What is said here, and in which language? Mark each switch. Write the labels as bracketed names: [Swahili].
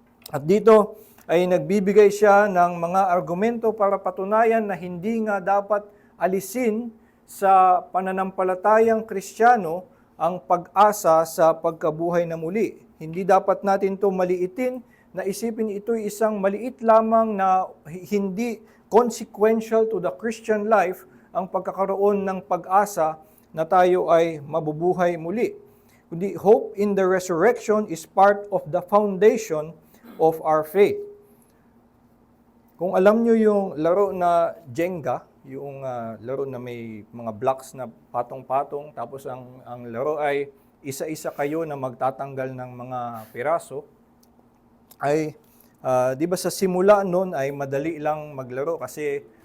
[Filipino] At dito ay nagbibigay siya ng mga argumento para patunayan na hindi nga dapat alisin sa pananampalatayang Kristiyano ang pag-asa sa pagkabuhay na muli. Hindi dapat natin ito maliitin, na isipin ito'y isang maliit lamang na hindi [English] consequential to the Christian life [Filipino] ang pagkakaroon ng pag-asa na tayo ay mabubuhay muli. Kundi [English] hope in the resurrection is part of the foundation of our faith. [Filipino] Kung alam nyo yung laro na Jenga, yung laro na may mga blocks na patong-patong, tapos ang laro ay isa-isa kayo na magtatanggal ng mga piraso, ay di ba sa simula noon ay madali lang maglaro kasi